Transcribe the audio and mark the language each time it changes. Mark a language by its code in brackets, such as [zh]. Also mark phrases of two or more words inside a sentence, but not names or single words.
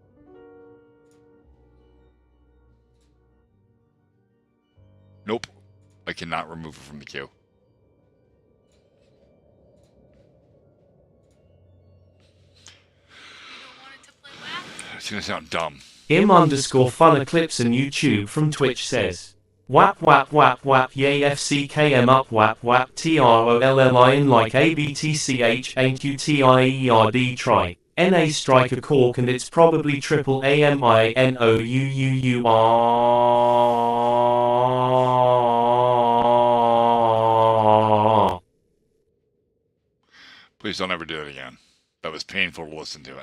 [en] Nope. I cannot remove it from the queue. It's gonna sound dumb. Im_Fun Eclipse on YouTube from Twitch says, wap wap wap wap yay FCKM up wap wap TROLLIN like ABTCH ain't UTIERD try. NA strike a cork and it's probably triple AMINOUUUR. Please don't ever do it again. That was painful to listen to.